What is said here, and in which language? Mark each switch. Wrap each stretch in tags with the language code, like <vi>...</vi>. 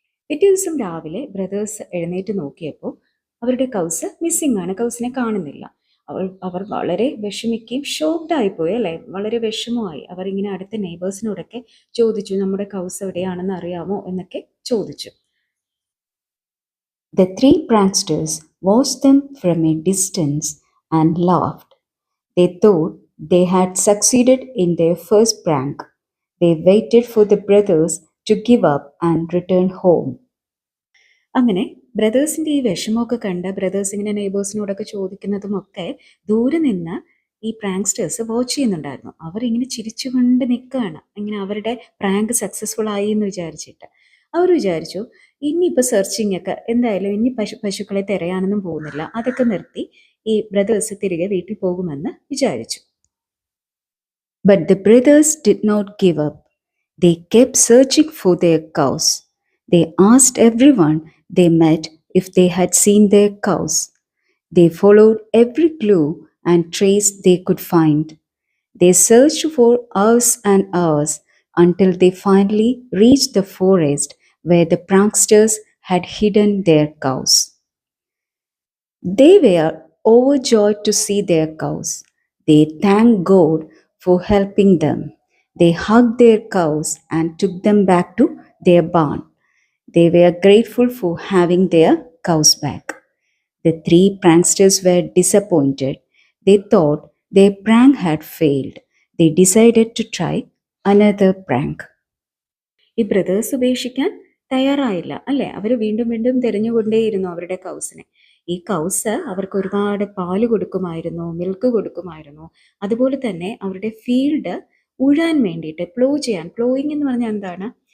<ml>പിറ്റേ ദിവസം രാവിലെ ബ്രദേഴ്സ് എഴുന്നേറ്റ് നോക്കിയപ്പോൾ അവരുടെ കൗസ് മിസ്സിംഗ് ആണ്, കൗസിനെ കാണുന്നില്ല. അവർ വളരെ വിഷമിക്കുകയും ഷോക്ക്ഡ് ആയിപ്പോയി അല്ലേ, വളരെ വിഷമമായി. അവർ ഇങ്ങനെ അടുത്ത നെയ്ബേഴ്സിനോടൊക്കെ ചോദിച്ചു, നമ്മുടെ കൗസ് എവിടെയാണെന്ന് അറിയാമോ എന്നൊക്കെ ചോദിച്ചു.</ml> <en>The 3 pranksters watched them from a distance and laughed. They thought they had succeeded in their first prank. They waited for the brothers to give up and return home.</en> <ml>അങ്ങനെ ബ്രദേഴ്സിൻ്റെ ഈ വിഷമമൊക്കെ കണ്ട് ബ്രദേഴ്സ് ഇങ്ങനെ നെയ്ബേഴ്സിനോടൊക്കെ ചോദിക്കുന്നതും ഒക്കെ ദൂരെ നിന്ന് ഈ പ്രാങ്സ്റ്റേഴ്സ് വാച്ച് ചെയ്യുന്നുണ്ടായിരുന്നു. അവരിങ്ങനെ ചിരിച്ചുകൊണ്ട് നിൽക്കുകയാണ്, ഇങ്ങനെ അവരുടെ പ്രാങ്ക് സക്സസ്ഫുൾ ആയി എന്ന് വിചാരിച്ചിട്ട്. അവർ വിചാരിച്ചു ഇനിയിപ്പോൾ സെർച്ചിങ് ഒക്കെ എന്തായാലും ഇനി പശുക്കളെ തിരയാനൊന്നും പോകുന്നില്ല, അതൊക്കെ നിർത്തി ഈ ബ്രദേഴ്സ് തിരികെ വീട്ടിൽ പോകുമെന്ന് വിചാരിച്ചു.</ml> <en>But the brothers did not give up. They kept searching for their cows. They asked everyone they met if they had seen their cows. They followed every clue and trace they could find. They searched for hours and hours until they finally reached the forest where the pranksters had hidden their cows. They were overjoyed to see their cows. They thanked God for helping them. They hugged their cows and took them back to their barn. They were grateful for having their cows back. The three pranksters were disappointed. They thought their prank had failed. They decided to try another prank.</en> <ml>ഈ brothers ഉപേക്ഷിക്കാൻ തയ്യാറായില്ല അല്ലേ? അവർ വീണ്ടും വീണ്ടും തിരഞ്ഞുകൊണ്ടേയിരുന്നു അവരുടെ കൗസിനെ. ഈ cows അവർക്ക് ഒരുപാട് പാല് കൊടുക്കുമായിരുന്നു, മിൽക്ക് കൊടുക്കുമായിരുന്നു. അതുപോലെ തന്നെ അവരുടെ ഫീൽഡ് ഉഴാൻ വേണ്ടിയിട്ട് പ്ലോയിങ് എന്ന് പറഞ്ഞാൽ എന്താണ്?</ml>